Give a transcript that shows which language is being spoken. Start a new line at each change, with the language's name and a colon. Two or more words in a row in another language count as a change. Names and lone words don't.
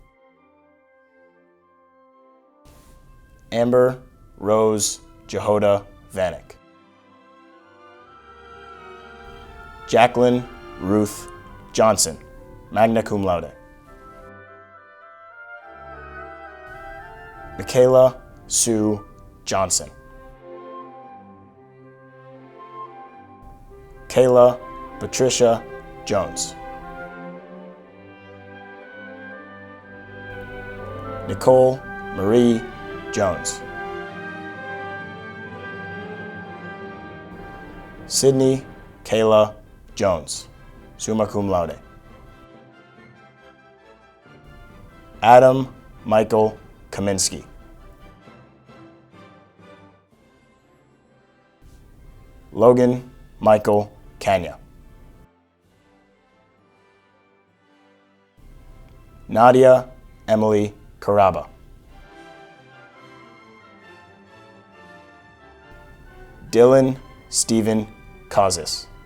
English: Amber Rose Jehoda Vanek. Jacqueline Ruth Johnson,
Latin: magna cum laude.
English: Michaela Sue Johnson. Kayla Patricia Jones. Nicole Marie Jones. Sydney Kayla Jones,
Latin: summa cum laude.
English: Adam Michael Kaminsky. Logan Michael Kanya. Nadia Emily Caraba. Dylan Stephen Kazis.